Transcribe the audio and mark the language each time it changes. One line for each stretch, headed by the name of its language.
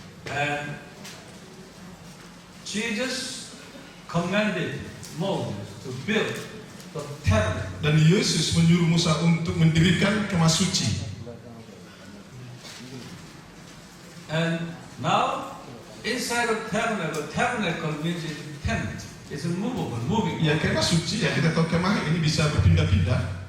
English: And Jesus commanded Moses to build the tabernacle.
Indonesian: Dan Yesus menyuruh Musa untuk mendirikan kemah suci.
English: And now, inside of tabernacle means it's tent. It's movable, moving.
Indonesian: Ya, kemah suci ya, kita tahu kemah ini bisa berpindah-pindah.